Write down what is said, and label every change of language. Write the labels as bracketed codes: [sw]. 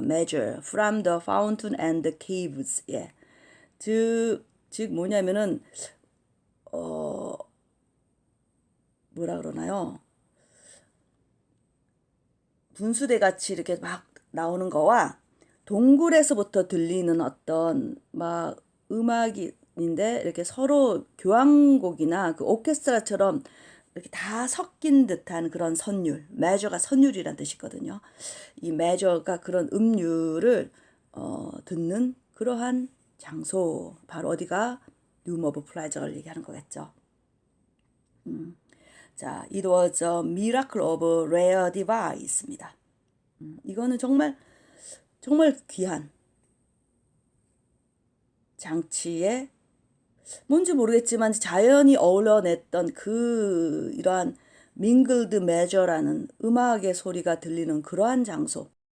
[en] measure from the fountain and the caves. [ko] 예. 즉 뭐냐면은 뭐라 그러나요? 분수대 같이 이렇게 막 나오는 거와 동굴에서부터 들리는 어떤 막 음악인데 이렇게 서로 교향곡이나 그 오케스트라처럼 이렇게 다 섞인 듯한 그런 선율, measure가 선율이란 뜻이거든요. 이 measure가 그런 음률을 듣는 그러한 장소, 바로 어디가 Room of Pleasure를 얘기하는 거겠죠. 자, [en] it was a miracle of rare device입니다. [ko] 이거는 정말 귀한 장치에 뭔지 모르겠지만 자연이 어울려냈던 그 이러한 mingled measure라는 음악의 소리가 들리는 그러한 장소.